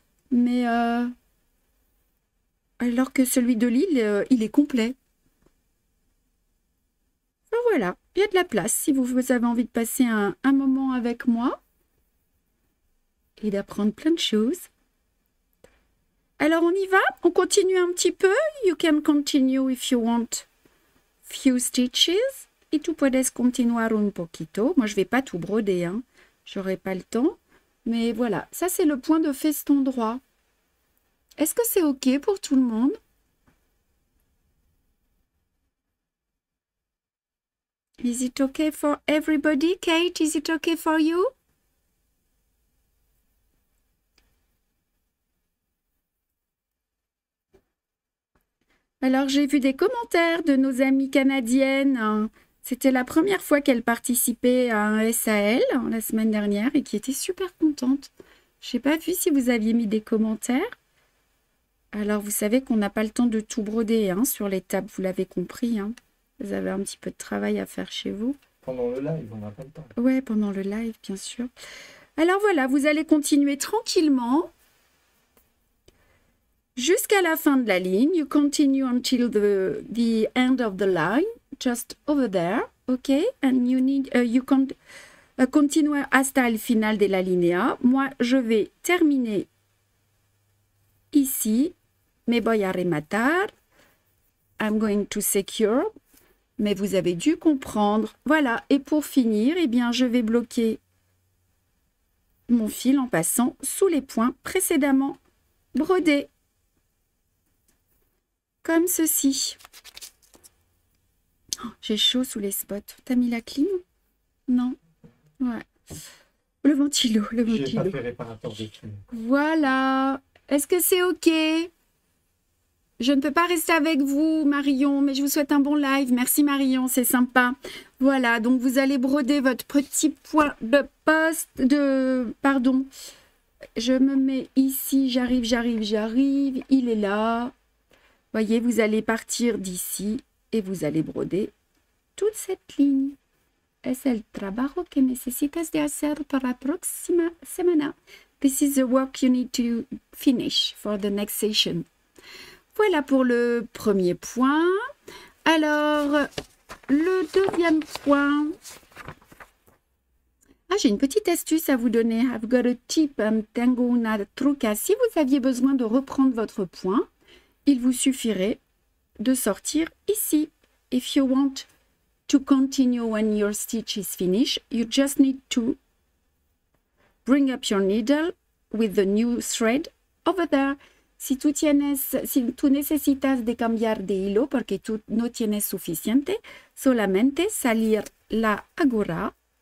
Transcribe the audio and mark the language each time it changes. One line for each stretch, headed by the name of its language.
French: Mais alors que celui de Lille, il est complet. Alors voilà, il y a de la place si vous avez envie de passer un moment avec moi et d'apprendre plein de choses. Alors on y va, on continue un petit peu.
English: You can continue if you want few stitches.
Spanish: Y tú puedes continuar un poquito.
French: Moi, je vais pas tout broder, hein. J'aurai pas le temps. Mais voilà, ça c'est le point de feston droit. Est-ce que c'est OK pour tout le monde?
English: Is it okay for everybody? Kate, is it okay for you?
French: Alors, j'ai vu des commentaires de nos amies canadiennes. C'était la première fois qu'elles participaient à un SAL la semaine dernière et qui étaient super contentes. Je n'ai pas vu si vous aviez mis des commentaires. Alors, vous savez qu'on n'a pas le temps de tout broder hein, sur les tables, vous l'avez compris. Hein. Vous avez un petit peu de travail à faire chez vous. Pendant le live, on n'a pas le temps. Ouais, pendant le live, bien sûr. Alors voilà, vous allez continuer tranquillement jusqu'à la fin de la ligne.
English: You continue until the end of the line, just over there, ok? And you continue
Spanish: hasta el final de la linea.
French: Moi, je vais terminer ici.
Spanish: Me voy a rematar.
English: I'm going to secure.
French: Mais vous avez dû comprendre. Voilà. Et pour finir, eh bien, je vais bloquer mon fil en passant sous les points précédemment brodés. Comme ceci. Oh, j'ai chaud sous les spots. T'as mis la clim? Non. Ouais. Le ventilo, le ventilo. J'ai pas fait réparateur de clim. Voilà. Est-ce que c'est OK? Je ne peux pas rester avec vous, Marion, mais je vous souhaite un bon live. Merci, Marion, c'est sympa. Voilà, donc vous allez broder votre petit point de poste, pardon. Je me mets ici, j'arrive. Il est là. Voyez, vous allez partir d'ici et vous allez broder toute cette ligne.
Spanish: Es el trabajo que necesitas de hacer para la próxima semana.
English: This is the work you need to finish for the next session.
French: Voilà pour le premier point. Alors, le deuxième point. Ah, j'ai une petite astuce à vous donner.
English: I've got a tip.
Spanish: Tengo una truca.
French: Si vous aviez besoin de reprendre votre point, il vous suffirait de sortir ici.
English: If you want to continue when your stitch is finished, you just need to bring up your needle with the new thread over there.
Spanish: Si tú necesitas de cambiar de hilo porque tú no tienes suficiente, solamente salir la aguja.